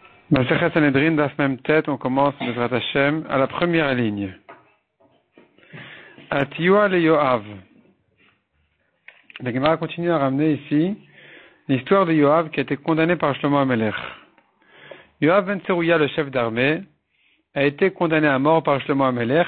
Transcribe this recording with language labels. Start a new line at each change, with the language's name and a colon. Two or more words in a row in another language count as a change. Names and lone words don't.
Hebrew: מסכת סנהדרין, דף מ"ט,
French: on commence
Hebrew: בעזרת השם
French: à la première ligne.
Hebrew: אתיוה ליואב.
French: La Gemara continue à ramener ici l'histoire de Yoav qui a été condamné par Shlomo HaMelech. Yoav ben Tzeruya, le chef d'armée, a été condamné à mort par Shlomo HaMelech.